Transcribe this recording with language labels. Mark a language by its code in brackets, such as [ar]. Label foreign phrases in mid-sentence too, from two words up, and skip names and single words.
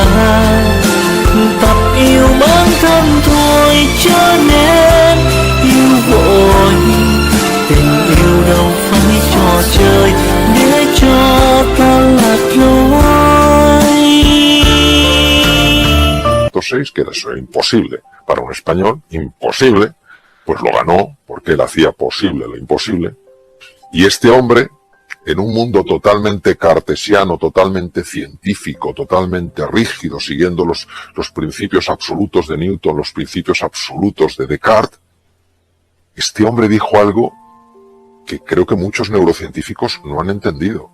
[vi] Tập yêu bản thân thôi chớ nên yêu vội. Tình yêu đâu phải trò chơi để cho ta lạc lối. [es] 6, que era eso imposible para un español, imposible, pues lo ganó porque él hacía posible lo imposible. Y este hombre, en un mundo totalmente cartesiano, totalmente científico, totalmente rígido, siguiendo los principios absolutos de Newton, los principios absolutos de Descartes, este hombre dijo algo que creo que muchos neurocientíficos no han entendido.